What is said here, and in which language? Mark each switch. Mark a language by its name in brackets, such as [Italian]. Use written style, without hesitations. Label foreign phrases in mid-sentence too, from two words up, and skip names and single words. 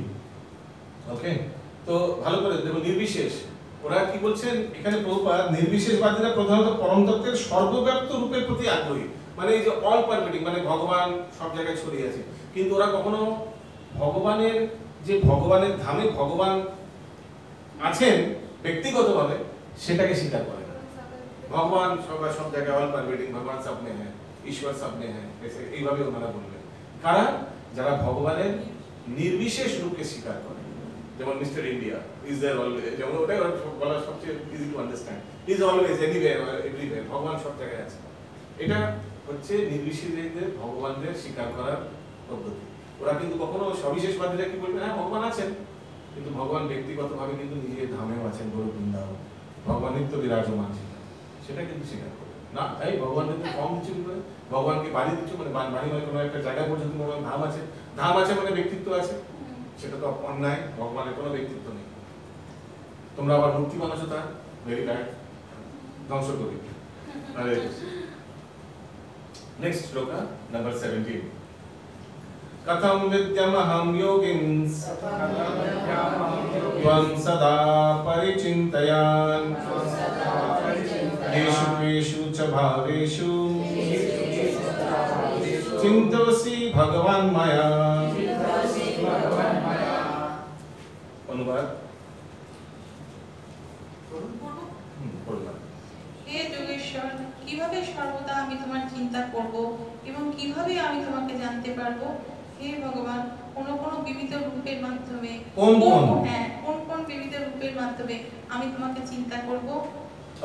[Bangla] ওকে, তো ভালো করে দেখো, নির্বিশেষ, ওরা কি বলছেন এখানে প্রভুপাদ, নির্বিশেষবাদীরা প্রধানত পরম তত্ত্বের সর্বব্যাপ্ত রূপের প্রতি আগ্রহী, মানে এই যে [English] all pervading, [Bangla] মানে ভগবান সব জায়গায় ছড়িয়ে আছে, কিন্তু ওরা কখনো ভগবানের যে ভগবানের ধামে ভগবান আছেন ব্যক্তিগতভাবে সেটাকে স্বীকার করে না। ভগবান সব জায়গায় [English] all pervading, [Hindi] भगवान सब में है, ईश्वर सब में है, [Bangla] এইভাবে ওনারা বলবেন। কারণ যারা ভগবানের নির্বিশেষ রূপকে স্বীকার করে, যেমন [English] Mister India is there always, [Bangla] যেমন ওটাই বলা সবচেয়ে [English] easy to understand, is always anywhere everywhere, [Bangla] ভগবান সব জায়গায় আছে। এটা হচ্ছে নির্বিশেষদের ভগবানদের স্বীকার করার পদ্ধতি। ওরা কিন্তু কখনো সবিশেষবাদীরা কি বলবে, হ্যাঁ ভগবান আছেন, কিন্তু ভগবান ব্যক্তিগতভাবে কিন্তু নিজের ধামেও আছেন, গরু বৃন্দাবন, ভগবান নিত্য বিরাজমান ছিলেন, সেটা কিন্তু স্বীকার করবে না। তাই ভগবানকে তুমি কম দিচ্ছ কি করে? ভগবানকে বাড়ি দিচ্ছ, মানে বাড়ি মানে কোনো একটা জায়গা পর্যন্ত ভগবান ধাম আছে, ধাম আছে মানে ব্যক্তিত্ব আছে, সেটা তো অন্যায়। ভগবানের কোনো ব্যক্তিত্ব নেই। তোমরা আবার মূর্তি বানাচ্ছ, তার [English] very bad, [Bangla] ধ্বংস করি। নেক্সট শ্লোক, নাম্বার 17। [Sanskrit] कथं विद्यमहं योगिन्स त्वं सदा परिचिन्तयान् येषु केषु च भावेषु चिन्तयसि भगवान् मया। [Bangla] অনুবাদ। হে যোগেশ্বর, কিভাবে সর্বদা আমি তোমার চিন্তা করব এবং কিভাবে আমি তোমাকে জানতে পারবো? হে ভগবান, কোন বিবিধ রূপের মাধ্যমে, কোন বিবিধ রূপের মাধ্যমে আমি তোমাকে চিন্তা করব?